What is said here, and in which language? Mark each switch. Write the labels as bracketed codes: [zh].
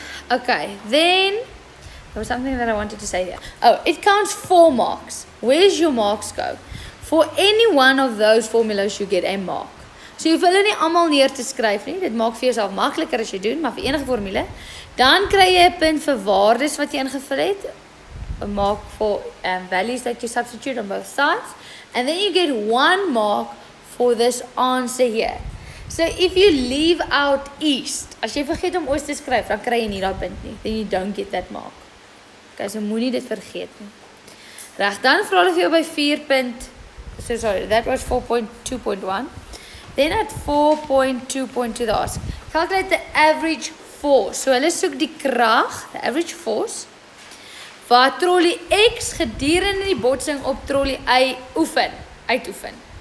[en] Okay, then there was something that I wanted to say here. Oh, it counts 4 marks. Where's your marks go? For any one of those formulas you get a mark. [af] So jy hoef hulle nie almal neer te skryf nie. Dit maak vir jouself makliker as jy doen, maar vir enige formule, dan kry jy 'n punt vir waardes wat jy ingevul het. [en] 'n Mark for values that you substitute on both sides, and then you get 1 mark for this answer here. So if you leave out east, [af] as jy vergeet om oos te skryf, dan kry jy nie daai punt nie. [en] Then you don't get that mark. Okay, so [af] moenie dit vergeet nie. Reg, dan vra hulle vir jou by 4. [en] So sorry, that was 4.2.1. Then at 4.2.2 they ask, calculate the average force. [af] So hulle soek die krag, [en] the average force, [af] wat trolley X gedurende die botsing op trolley Y uitoefen.